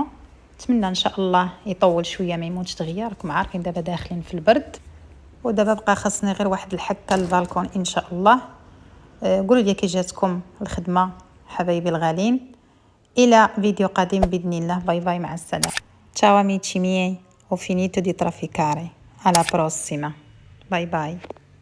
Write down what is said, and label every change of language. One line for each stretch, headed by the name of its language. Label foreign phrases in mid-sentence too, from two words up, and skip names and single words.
Arabic: نتمنى ان شاء الله يطول شويه ما يموتش دغيا، راكم عارفين دابا داخلين في البرد. ودابا بقى خاصني غير واحد الحكه للبالكون ان شاء الله. قولوا لي كي جاتكم الخدمه حبايبي الغالين. الى فيديو قادم باذن الله. باي باي مع السلامه.
Italian: ciao amici miei, ho finito di trafficare, alla prossima,
English: bye bye.